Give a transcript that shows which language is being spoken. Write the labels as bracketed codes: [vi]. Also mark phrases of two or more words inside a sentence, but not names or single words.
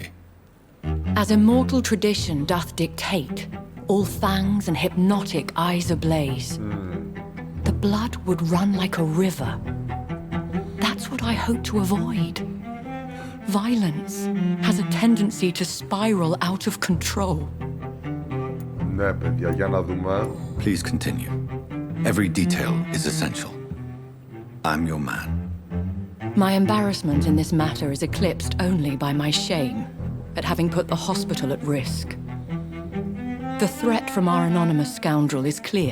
[en] As immortal tradition doth dictate, all fangs and hypnotic eyes ablaze, the blood would run like a river. That's what I hope to avoid. Violence has a tendency to spiral out of control. [el] Ναι, παιδιά, για να δούμε. [en] Please continue. Every detail is essential. I'm your man. My embarrassment in this matter is eclipsed only by my shame at having put the hospital at risk. The threat from our anonymous scoundrel is clear.